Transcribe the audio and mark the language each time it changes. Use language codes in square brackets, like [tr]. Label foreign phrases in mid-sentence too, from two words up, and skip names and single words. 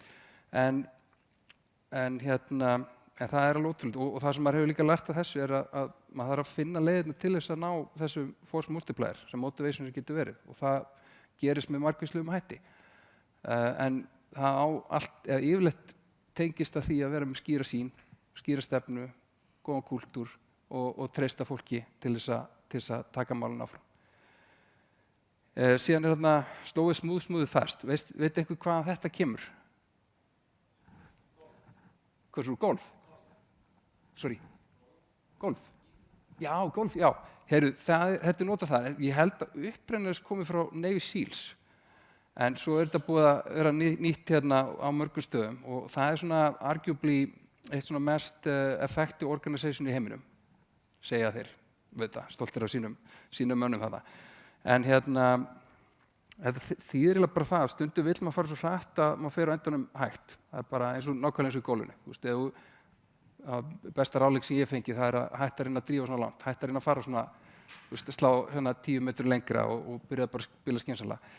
[is] En það er alveg ótrúlega og það sem maður hefur líka lært af þessu er að maður þarf að finna leiðina til þess að ná þessu [en] force multiplier [is] sem motivation sem getur verið og það gerist með margvíslegum hætti. En það á allt, eða yfirleitt tengist að því að vera með skýra sýn, skýra stefnu, góðan kúltúr og treysta fólki til þess að taka málun áfram. Síðan er þarna [en] slow is smooth fast. [is] Veit einhver hvað þetta kemur? Hvað svo, golf? Sorry, golf? Já, golf, já. Heyrðu, þetta er notað þar. Ég held að upprennilega komið frá Navy Seals. En svo er þetta búið að vera nýtt hérna á mörgum stöðum og það er svona arguably eitt svona mest [en] effective organization [is] í heiminum, segja þeir, veit það, stoltir af sínum mönnum þetta. En þetta þýðir eiginlega bara það að stundum vill maður fara svo hratt að maður fer á endanum hægt. Það bara nákvæmlega eins og í golfinu. Þú veist, besta ráðlegging sem ég fengi það að hætta að reyna að drífa svona langt, hætta að reyna að fara svona, þú veist, að slá 10 metrur lengra og byrja bara að spila skynsamlega.